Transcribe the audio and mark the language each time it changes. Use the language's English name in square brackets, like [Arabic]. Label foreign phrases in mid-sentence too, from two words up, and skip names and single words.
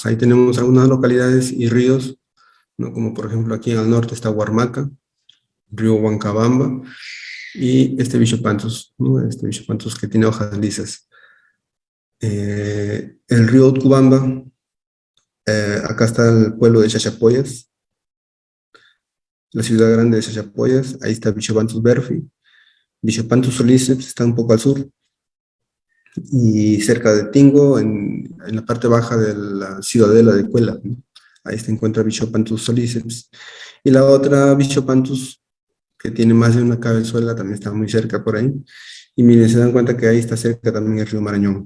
[Spanish] Ahí tenemos algunas localidades y ríos, ¿no? Como por ejemplo aquí en el norte está Huarmaca, río Huancabamba, y este Bichopanthus, ¿no? Este Bichopanthus que tiene hojas lisas. El río Utcubamba, acá está el pueblo de Chachapoyas, la ciudad grande de Chachapoyas, ahí está Bichopanthus berfi. Bichopanthus solíceps está un poco al sur, y cerca de Tingo, en la parte baja de la ciudadela de Cuela, ¿no? Ahí se encuentra Bichopanthus solíceps. Y la otra Bichopanthus, que tiene más de una cabezuela, también está muy cerca por ahí. Y miren, se dan cuenta que ahí está cerca también el río Marañón.